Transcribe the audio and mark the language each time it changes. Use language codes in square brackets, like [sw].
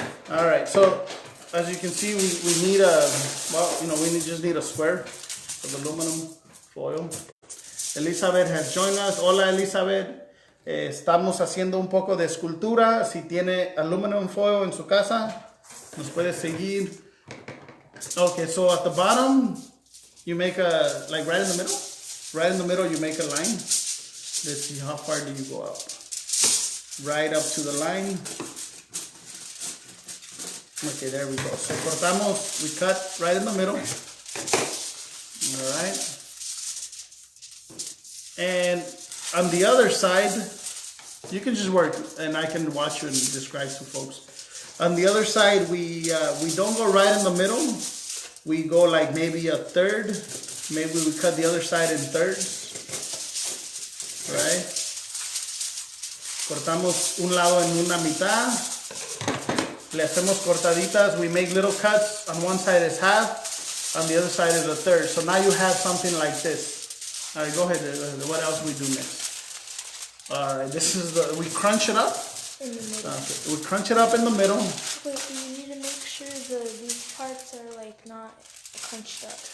[en] All right, so as you can see, we need we just need a square of aluminum foil. Elizabeth has joined us. [es] Hola, Elizabeth. Estamos haciendo un poco de escultura. Si tiene aluminum foil en su casa, nos puede seguir. [en] Okay, so at the bottom, you make a, like right in the middle. Right in the middle, you make a line. Let's see, how far do you go up? Right up to the line. Okay, there we go. So [es] cortamos, [en] we cut right in the middle. All right. And on the other side, you can just work, and I can watch you and describe to folks. On the other side, we don't go right in the middle. We go like maybe a third. Maybe we cut the other side in thirds. Right? [es] Cortamos un lado en una mitad. Le hacemos cortaditas. [en] We make little cuts. On one side is half. On the other side is a third. So now you have something like this. All right, go ahead. What else we do next? All right, this is we crunch it up. In the middle. Okay, we crunch it up in the middle. Wait, you need to make sure these parts are like not crunched up.